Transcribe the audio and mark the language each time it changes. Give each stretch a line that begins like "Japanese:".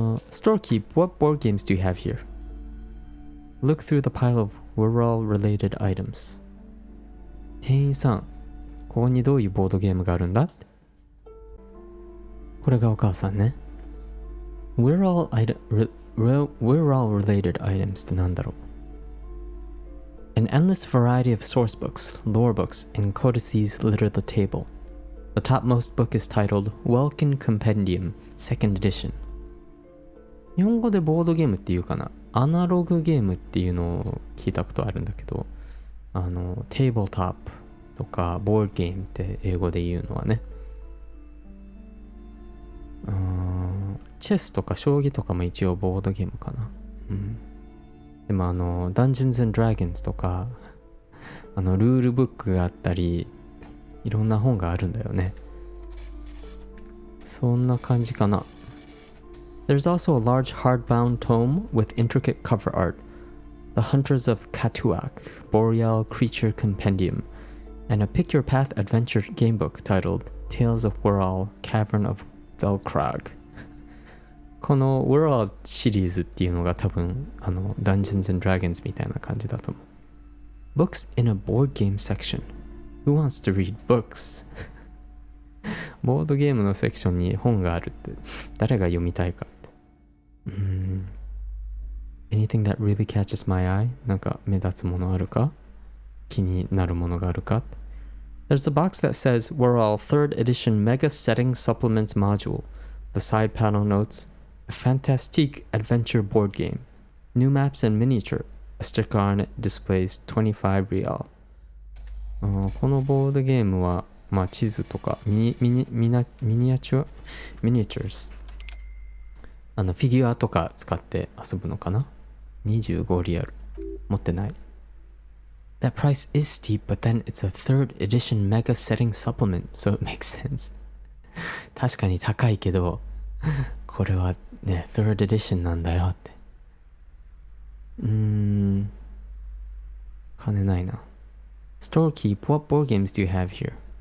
English: Storekeep, what board games do you have here? Look through the pile of we're all related items.
Japanese: 店員さん、ここにどういうボードゲームがあるんだって。これがお母さんね。
English: We're all related items
Japanese: ってなんだろう。
English: An endless variety of source books, lore books, and codices litter the table. The topmost book is titled Welkin Compendium, Second Edition.
Japanese: 日本語でボードゲームっていうかな。アナログゲームっていうのを聞いたことあるんだけど、テーブルトップとかボードゲームって英語で言うのはね。チェスとか将棋とかも一応ボードゲームかな。でもダンジョンズ&ドラゴンズとかルールブックがあったり、いろんな本があるんだよね。そんな感じかな。
English: There's also a large hardbound tome with intricate cover art, The Hunters of Katuak, Boreal Creature Compendium, and a pick-your-path adventure gamebook titled Tales of Whirl, Cavern of Velkrag.
Japanese: この Whirl シリーズっていうのが多分Dungeons and Dragons みたいな感じだと思う。
English: Books in a board game section. Who wants to read books?
Japanese: ボードゲームのセクションに本があるって誰が読みたいかって。
English: Anything that really catches my eye?
Japanese: なんか目立つものあるか？気になるものがあるか？
English: There's a box that says We're all 3rd edition Mega Setting Supplements Module. The side panel notes A fantastique adventure board game. New maps and miniature. A sticker on it displays 25 real.
Japanese: このボードゲームは地図とかミニアチューズフィギュアとか使って遊ぶのかな。 25リアル持ってない。
English: That price is steep, but then it's a 3rd edition mega setting supplement, so it makes sense.
Japanese: 確かに高いけどこれはね 3rd edition なんだよって。金ないな。
English: Storekeep, what board games do you have here?